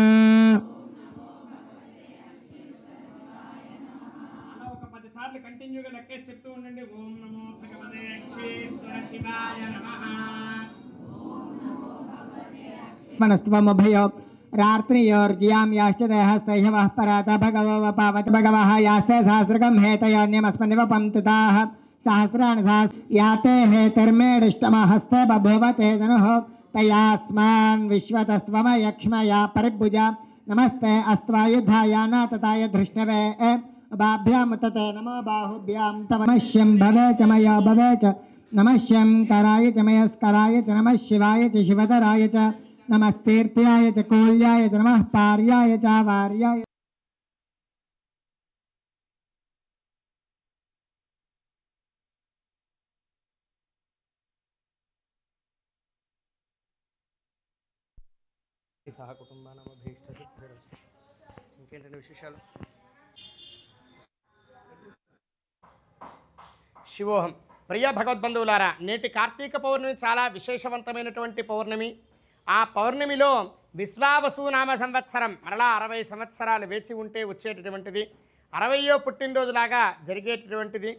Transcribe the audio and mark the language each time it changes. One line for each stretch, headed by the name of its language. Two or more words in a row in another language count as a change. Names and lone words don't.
Telugu: ఒక 10 సార్లు కంటిన్యూగా లెక్కేసి చెప్తూ ఉండండి.
Sanskrit: ఓం నమో భగవతే అక్షీశ్వర శివాయ నమః. మనస్త్వమభయో రాత్రియోర్జ్యాం యాశ్చ హస్తైహవః పరాత భగవో పావత భగవః యాస్తే సహస్రకం హేతయోన్యమస్మన్నివ పంతుతాః सहस्राणि याते हेतिर्मेडिष्टमहस्ते बभूव ते धनुः तयास्मान् विश्वतस्त्वमयक्ष्मया परिभुजा नमस्ते अस्त्वायुधाय नातताय धृष्णवे बाभ्यामुतते नमो बाहुभ्यां तव नमस्यं भवे च मया भवे च नमस्यं कराय च मयस्कराय च नमः शिवाय च शिवतराय च नमस्तीर्थ्याय च कोल्याय च नमः पार्याय च वार्याय. సహ కుటుంబానమభీష్టది.
Telugu: ఇంకేంటంటే విశేషాలు? శివోహం. ప్రియ భగవద్బంధువులారా, నేటి కార్తీక పౌర్ణమి చాలా విశేషవంతమైనటువంటి పౌర్ణమి. ఆ పౌర్ణమిలో విశ్వావసు నామ సంవత్సరం మరలా 60 సంవత్సరాలు వేచి ఉంటే వచ్చేటటువంటిది, 60వ పుట్టినరోజులాగా జరిగేటటువంటిది.